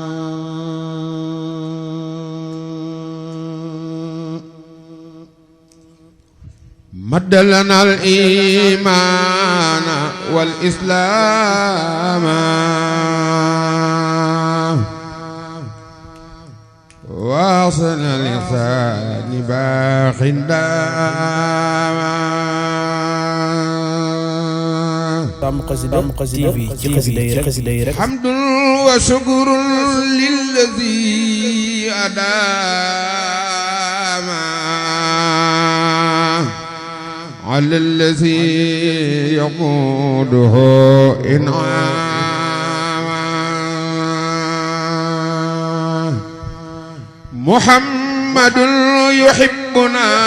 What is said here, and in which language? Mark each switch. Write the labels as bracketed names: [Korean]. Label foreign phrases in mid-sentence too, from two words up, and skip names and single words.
[Arabic] مد لنا الإيمان والإسلام واصل الإحسان باق داما [Wolof] Sàmm Xasida TV ci xasida yi rek [Arabic] حمد وشكر للذي أداما على الذي يقوده إنعاما محمد يحبنا